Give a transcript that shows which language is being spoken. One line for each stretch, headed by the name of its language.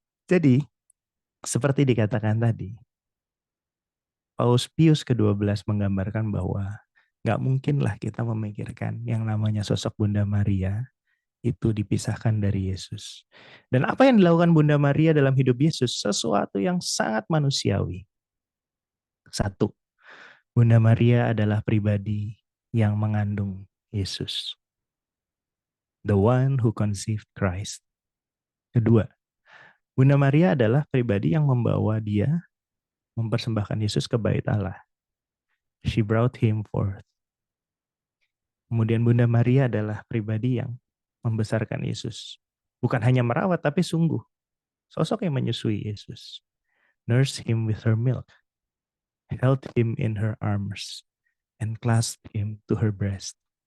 Indonesian: Jadi, seperti dikatakan tadi, Paus Pius ke-12 menggambarkan bahwa nggak mungkinlah kita memikirkan yang namanya sosok Bunda Maria itu dipisahkan dari Yesus. Dan apa yang dilakukan Bunda Maria dalam hidup Yesus? Sesuatu yang sangat manusiawi. Satu, Bunda Maria adalah pribadi yang mengandung Yesus.
English: The one who conceived Christ.
Indonesian: Kedua, Bunda Maria adalah pribadi yang membawa dia mempersembahkan Yesus ke bait Allah.
English: She brought him forth.
Indonesian: Kemudian Bunda Maria adalah pribadi yang membesarkan Yesus. Bukan hanya merawat, tapi sungguh. Sosok yang menyusui Yesus.
English: Nurse him with her milk. Held him in her arms. And clasped him to her breast.